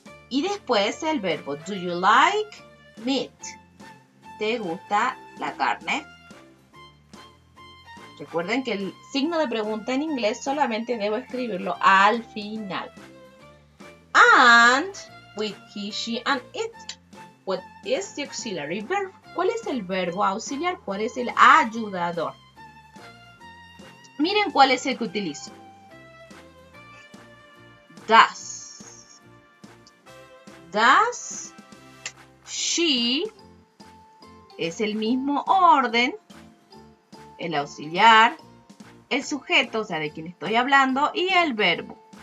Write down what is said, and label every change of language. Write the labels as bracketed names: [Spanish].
[Spanish] Y después el verbo, [English] do you like meat? [Spanish] ¿Te gusta la carne? Recuerden que el signo de pregunta en inglés solamente debo escribirlo al final. [English] And with he, she, and it. What is the auxiliary verb? [Spanish] ¿Cuál es el verbo auxiliar? ¿Cuál es el ayudador? Miren cuál es el que utilizo. [English] Does. Does she [Spanish] es el mismo orden, el auxiliar, el sujeto, o sea, de quien estoy hablando, y el verbo.